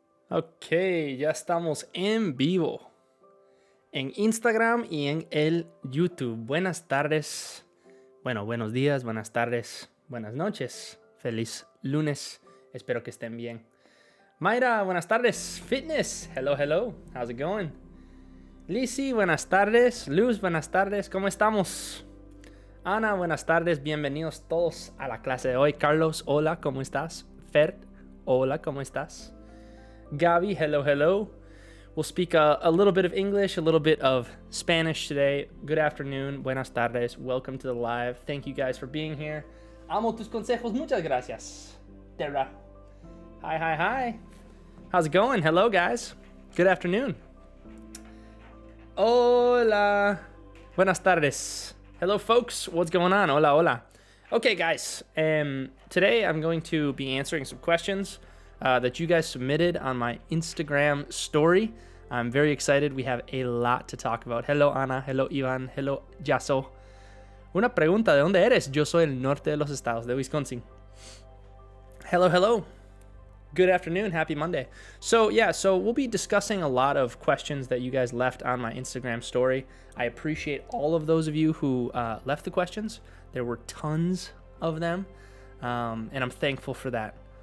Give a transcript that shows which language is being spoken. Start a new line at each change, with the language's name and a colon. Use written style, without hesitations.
Spanish: Ok, ya estamos en vivo en Instagram y en el YouTube. Buenas tardes, buenos días, buenas tardes, buenas noches. Feliz lunes, espero que estén bien. Mayra, buenas tardes.
English: Fitness, hello, how's it going?
Spanish: Lizzy, buenas tardes. Luz, buenas tardes, ¿cómo estamos? Ana, buenas tardes, bienvenidos todos a la clase de hoy. Carlos, hola, ¿cómo estás? Fer, hola, ¿cómo estás?
English: Gabi, hello. We'll speak a little bit of English, a little bit of Spanish today. Good afternoon,
Spanish: buenas tardes.
English: Welcome to the live. Thank you guys for being here.
Spanish: Amo tus consejos. Muchas gracias.
English: Terra. Hi. How's it going? Hello, guys. Good afternoon.
Spanish: Hola. Buenas tardes.
English: Hello, folks. What's going on?
Spanish: Hola.
English: Okay, guys. Today I'm going to be answering some questions that you guys submitted on my Instagram story. I'm very excited. We have a lot to talk about. Hello, Ana. Hello, Ivan. Hello, Yaso.
Spanish: Una pregunta, ¿de dónde eres? Yo soy del norte de los estados, de Wisconsin.
English: Hello. Good afternoon. Happy Monday. So we'll be discussing a lot of questions that you guys left on my Instagram story. I appreciate all of those of you who left the questions. There were tons of them, and I'm thankful for that.